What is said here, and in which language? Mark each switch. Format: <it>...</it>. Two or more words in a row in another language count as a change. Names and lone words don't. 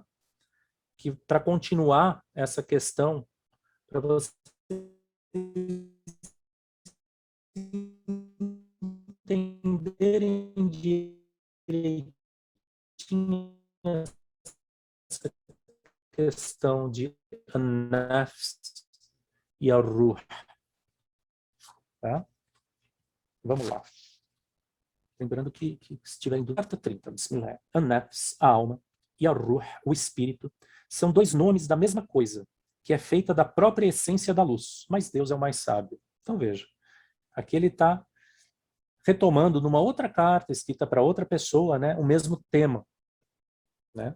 <pt>Que para continuar essa questão, para vocês entenderem direitinho essa questão de an-nafs e ar-ruh. Tá? Vamos lá. Lembrando que se estiver em carta 30,</pt> <ar>بسم الله، النفس,</ar> <pt>a alma, e ar-ruh, o espírito, são dois nomes da mesma coisa, que é feita da própria essência da luz, mas Deus é o mais sábio. Então veja, aqui ele está retomando numa outra carta, escrita para outra pessoa, né, o mesmo tema. Né?</pt>